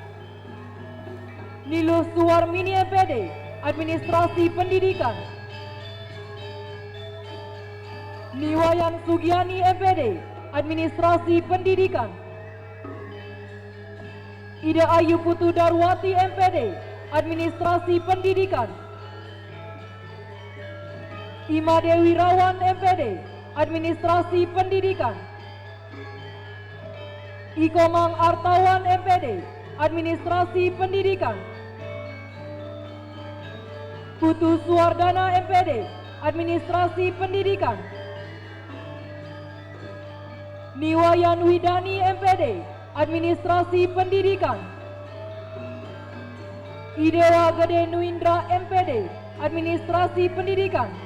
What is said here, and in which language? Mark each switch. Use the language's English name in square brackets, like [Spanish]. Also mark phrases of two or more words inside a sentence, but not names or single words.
[Indonesian] Nilus Suwarmini MPD, Administrasi Pendidikan. Niwayan Sugiani MPD, Administrasi Pendidikan. Ida Ayu Putu Darwati MPD, Administrasi Pendidikan. Ima Dewi Rawan MPD, Administrasi Pendidikan. Ikomang Artawan MPD, Administrasi Pendidikan. Putu Suwardana MPD, Administrasi Pendidikan. Niwayan Widani MPD, Administrasi Pendidikan. Idewa Gede Nuindra MPD, Administrasi Pendidikan.